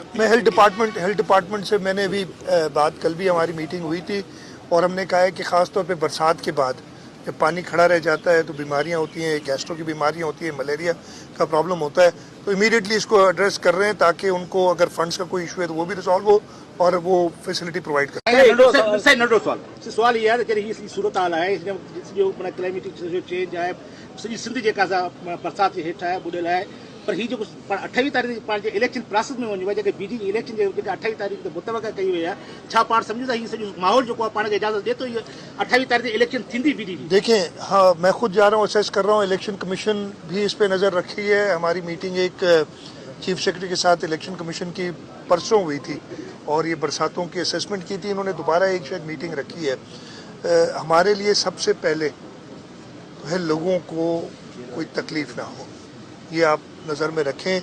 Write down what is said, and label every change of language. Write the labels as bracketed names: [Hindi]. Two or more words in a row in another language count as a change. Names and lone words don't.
[Urdu] میں [English] health department [Urdu] سے میں نے بھی بات, کل بھی ہماری میٹنگ ہوئی تھی, اور ہم نے کہا ہے کہ خاص طور پہ برسات کے بعد جب پانی کھڑا رہ جاتا ہے تو بیماریاں ہوتی ہیں, گیسٹرو کی بیماریاں ہوتی ہیں, ملیریا کا پرابلم ہوتا ہے, تو امیڈیٹلی اس کو ایڈریس کر رہے ہیں تاکہ ان کو اگر فنڈز کا کوئی ایشو ہے تو وہ بھی ریزالو ہو اور وہ [English] facility provide [Urdu] کریں. سوال یہ ہے کہ یہ صورت حال ہے جو [English] climatic change [Sindhi] ہے, سڄی سندھ जेका बरसात जे हेठि आहे ॿुॾियल आहे, पर हीअ जेको 28 तारीख़ पाण जे [English] election process [Sindhi] में वञिबो आहे, जेके बीडी इलेक्शन जे 28 तारीख़ ते मुतवक़ा कई वई आहे, छा पाण सम्झूं था हीअ सॼो माहौल जेको आहे पाण खे इजाज़त ॾिए थो हीअ 28 तारीख़ ते इलेक्शन थींदी बीडी जी? [Urdu] دیکھیں, ہاں میں خود جا رہا ہوں, اسیس کر رہا ہوں, [English] election commission [Urdu] بھی اس پہ نظر رکھی ہے. ہماری میٹنگ ایک [English] chief secretary [Urdu] کے ساتھ [English] election commission [Urdu] کی پرسوں ہوئی تھی اور یہ برساتوں کی اسیسمنٹ کی تھی. انہوں نے دوبارہ ایک شاید میٹنگ رکھی ہے. ہمارے لیے سب سے پہلے تو ہے لوگوں کو کوئی تکلیف نہ ہو, یہ آپ نظر میں رکھیں.